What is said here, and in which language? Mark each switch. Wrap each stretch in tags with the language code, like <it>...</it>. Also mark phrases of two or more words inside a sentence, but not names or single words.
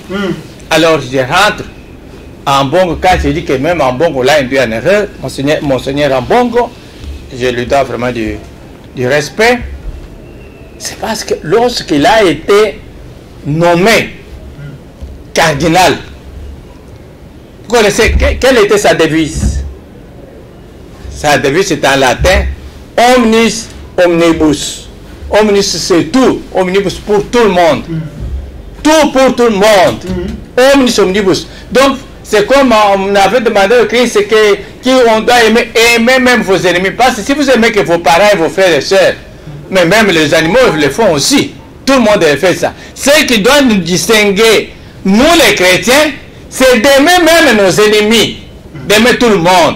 <fr>Alors je rentre en Ambongo, quand je dis que même Ambongo l'a induit en erreur, Monseigneur Ambongo, je lui dois vraiment du respect. C'est parce que lorsqu'il a été nommé cardinal, vous connaissez quelle était sa devise? Sa devise est en latin,</fr> <la>omnis omnibus.</la> <fr>Omnis c'est tout, omnibus pour tout le monde. Tout pour tout le monde.</fr> <la>Omnis omnibus.</la> <fr>Donc, c'est comme on avait demandé au Christ qu'on doit aimer même vos ennemis. Parce que si vous aimez que vos parents et vos frères et sœurs, mais même les animaux le font aussi. Tout le monde fait ça. Ce qui doit nous distinguer, nous les chrétiens, c'est d'aimer même nos ennemis, d'aimer tout le monde.</fr>